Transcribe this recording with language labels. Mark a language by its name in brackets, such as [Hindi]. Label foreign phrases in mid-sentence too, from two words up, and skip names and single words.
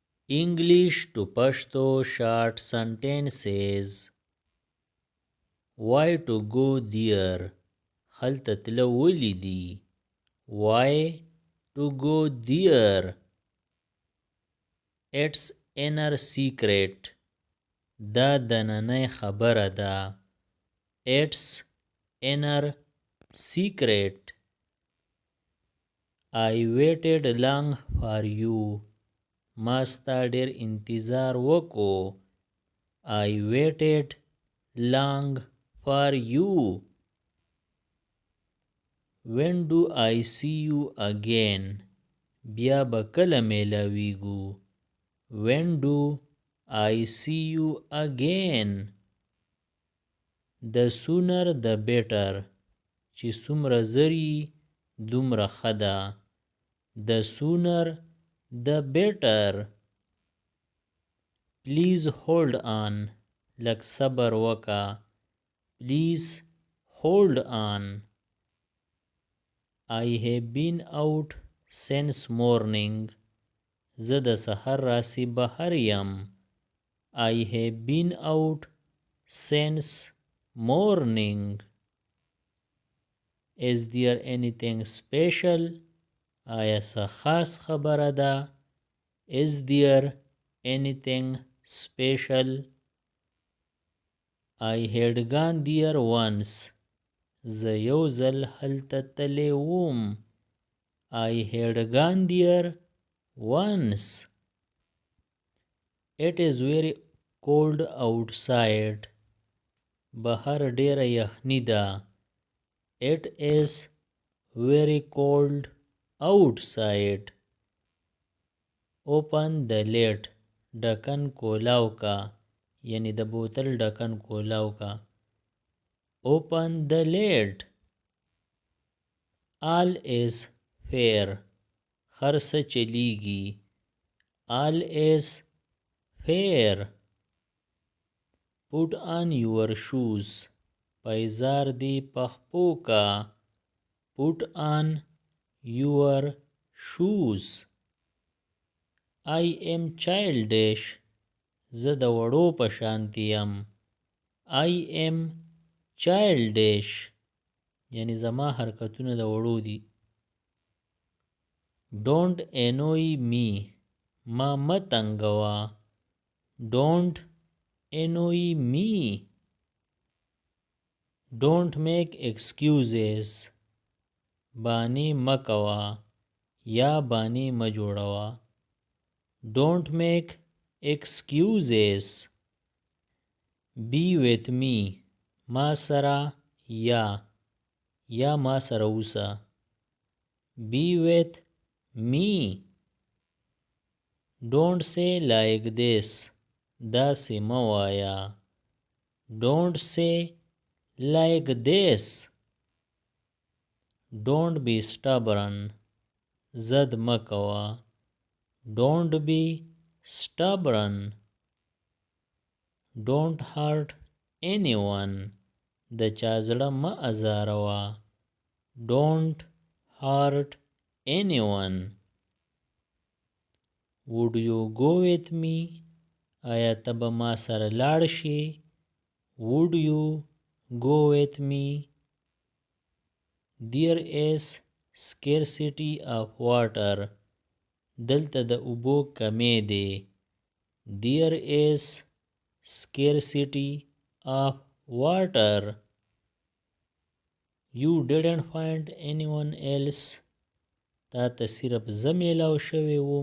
[English] English to Pashto short sentences. Why to go there? [Pashto] هلته تله ولی دی. [English] Why to go there? It's inner secret. [Pashto] دا دننی خبره ده. [English] It's inner secret. I waited long for you. [Pashto] ما ستا ډیر انتظار وکو. [English] I waited long for you. When do I see you again? [Pashto] بیا به کله میلاویږو. [English] When do I see you again? The sooner the better. [Pashto] چې څومره زری دومره ښه ده. [English] The sooner the better. Please hold on. [Pashto] لږ صبر وکا. [English] Please hold on. I have been out since morning. [Pashto] زه د سحر راسی بهر یم. [English] I have been out since morning. Is there anything special? [Pashto] آیا څه خاص خبره ده؟ [English] Is there anything special? I had gone there once. [Pashto] زه یو ځل هلته تلی وم. [English] I had gone there once. It is very cold outside. [Pashto] بهر ډیره یخني ده. [English] It is very cold outside. Open the lid. [Pashto] ډکن کولاو کا. یعنی د بوتل ډکن کولاو کا. [English] Open the lid. All is fair. [Pashto] هر څه چلیږي. [English] All is fair. Put on your shoes. [Pashto] پایزار دی پخپو کا. [English] Put on your shoes. I am childish. [Pashto] زه د وړو په شانتی یم. [English] I am childish. [Pashto] یعنی زما حرکتونه د وړو دي. [English] Don't annoy me. [Pashto] ما متنګوا. [English] Don't annoy me. Don't make excuses. [Pashto] بانی مکوا یا بانی مجوړوا. [English] Don't make excuses. Be with me. [Pashto] ما سره یا ما سره اوسه. [English] Be with me. Don't say like this. [Pashto] داسې مه وایه. [English] Don't say like this. Don't be stubborn. [Pashto] زد مه کوه. [English] Don't be stubborn. Don't hurt anyone. [Pashto] د چا زړه مه ازاروه. [English] Don't hurt anyone. Would you go with me? [Pashto] آیا ته به ما سره لاړ شې؟ [English] Would you go with me? There is scarcity of water. [Pashto] دلته د اوبو کمی دی. [English] There is scarcity of water. You didn't find anyone else. [Pashto] تا ته صرف زه میلاو شوی وم.